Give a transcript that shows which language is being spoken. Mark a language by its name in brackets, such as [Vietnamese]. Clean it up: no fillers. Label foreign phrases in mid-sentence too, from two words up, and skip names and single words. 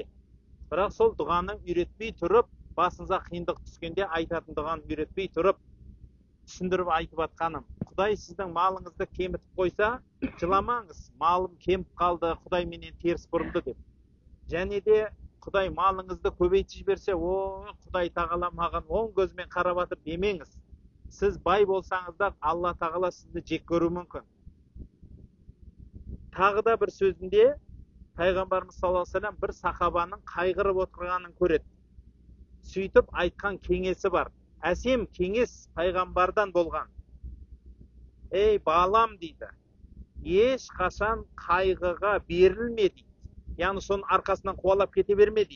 [Kazakh] Бірақ сол дұғаны үйретпей тұрып, басыңызға қиындық түскенде айтатын дұғаны үйретпей тұрып, түсіндіріп айтып атқаным: Құдай сіздің малыңызды кемітіп қойса, жыламаңыз, малым кеміп қалды, Құдай менен теріс бұрылды деп. Және де Құдай малыңызды көбейтіп жіберсе, о Құдай тағала маған оң көзмен қарап жатыр демеңіз. Сіз бай болсаңыз да Алла тағала сізді жек көруі мүмкін. Тағы да бір сөзінде пайғамбарымыз [Arabic] صلى الله عليه وسلم [Kazakh] бір сахабаның қайғырып отырғанын көреді. Сөйтіп айтқан кеңесі бар. Әсем кеңес пайғамбардан болған. Ей балам дейді, еш қашан қайғыға берілме дейді. Яғни соның арқасынан қуалап кете берме дейді.